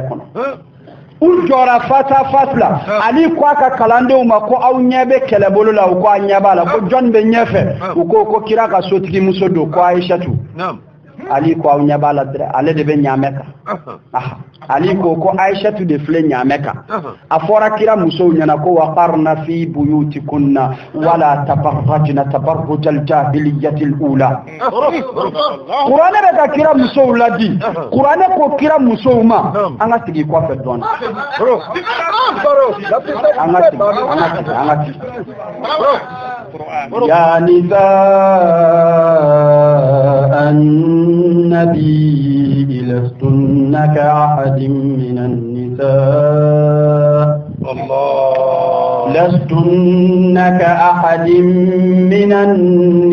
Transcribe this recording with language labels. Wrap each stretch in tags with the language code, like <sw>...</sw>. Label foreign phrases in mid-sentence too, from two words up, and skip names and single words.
<bm>kɔnɔ u jɔra fasa la Ali ko a ka kalandenw ma ko aw ɲɛ bɛ kɛlɛbolo la u ko a ɲɛ b'a la ko jɔn bɛ ɲɛfɛ u ko kira ka sotigi muso don ko Aisatu Ali ko aw ɲɛ b'a la dɛ ale de bɛ ɲaamɛ kan Ali ko Aisatu de filɛ ɲaamɛ kan a fɔra kira musow ɲɛna ko</bm> <ar>وقرن في بيوتكن ولا تبرجن تبرج الجاهلية الأولى</ar> <bm>Kuranɛ bɛ ka kira musow ladi Kuranɛ ko kira musow ma an ka sigi kɔfɛ dɔɔni an ka sigi</bm> <ar>يا نساء النبي لستن كأحد من النساء لستن كأحد من النساء</ar>